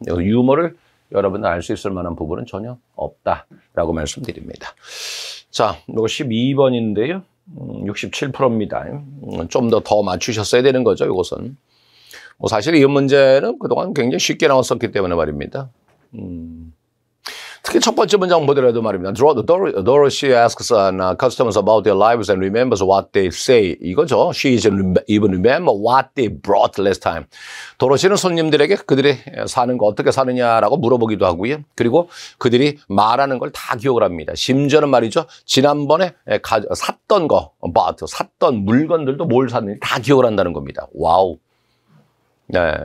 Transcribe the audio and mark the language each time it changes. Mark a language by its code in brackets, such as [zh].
[ko] 유머를 여러분들 알 수 있을 만한 부분은 전혀 없다라고 말씀드립니다. 자, 이거 12번인데요. 67%입니다. 좀 더 맞추셨어야 되는 거죠. 이것은. 뭐 사실 이 문제는 그동안 굉장히 쉽게 나왔었기 때문에 말입니다. 특히 첫 번째 문장 보더라도 말입니다. [en] Dorothy asks customers about their lives and remembers what they say. [ko] 이거죠. [en] She even remember what they brought last time. [ko] 도로시는 손님들에게 그들이 사는 거 어떻게 사느냐라고 물어보기도 하고요. 그리고 그들이 말하는 걸 다 기억을 합니다. 심지어는 말이죠. 지난번에 샀던 물건들도 뭘 샀는지 다 기억을 한다는 겁니다. 와우. 네.